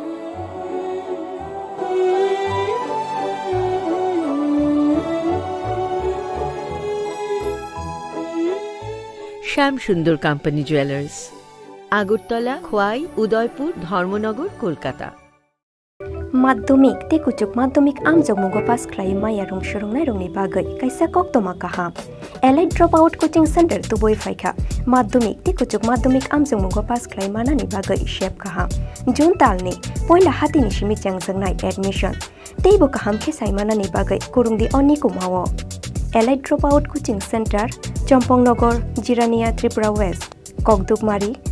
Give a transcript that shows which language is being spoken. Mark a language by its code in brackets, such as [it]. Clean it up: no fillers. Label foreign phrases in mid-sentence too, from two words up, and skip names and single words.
[bn] শ্যাম সুন্দর কোম্পানি জুয়েলার্স, আগরতলা, খোয়াই, উদয়পুর, ধর্মনগর, কলকাতা। [trp] माध्यमिक तेकुचुक माध्यमिक आमजोंगमुगो पास खालाय माया रंग सुरंनाय रंगनि बागै कायसा कक्तमा काहाम एलाइट ड्रप आउट कोचिंग सेंटर तुबय फायखा माध्यमिक तेकुचुक माध्यमिक आमजोंगमुगो पास खालाय मानानि बागै शेप काहाम जुन तालनि पयला हातिनि सिमि चांजोंनाय एडमिशन तेबो काहाम खेसाय मानानि बागै कुरुंदि अनि कुमावो एलाइट ड्रप आउट कोचिंग सेंटर चम्पंगनगर जिरानिया त्रिपुरा वेस्ट ककदुकमारी